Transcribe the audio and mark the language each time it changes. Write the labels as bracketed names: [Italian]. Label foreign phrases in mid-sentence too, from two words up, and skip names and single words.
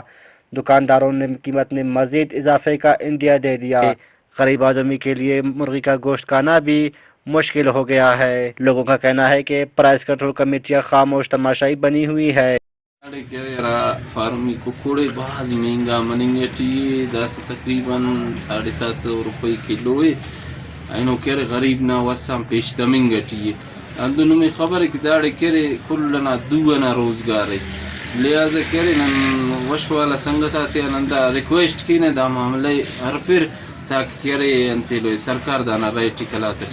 [Urdu] دکانداروں نے قیمت میں مزید اضافے کا عندیہ دے دیا۔ غریب آدمی کے لیے مرغی کا گوشت کھانا بھی مشکل ہو گیا ہے۔ لوگوں کا کہنا ہے کہ پرائس کنٹرول کمیٹیاں خاموش تماشائی بنی ہوئی ہے۔ فارمی ککڑے بہت مہنگا مننگٹی دس تقریباً 750 روپے کلو ہے۔ [Brahui] اینو کرے غریب نہ وسام پیش دمنگٹی اندونو [Urdu] میں خبر ہے کہ [Brahui] داڑے کرے کلنا دونا روزگار ہے، لہذا کرے نن وش والا سنگتا نندا ریکویسٹ کی نے دا معاملے ہر پھر تاکہ کرے انتے لوے سرکار دانا ریٹی کلاتا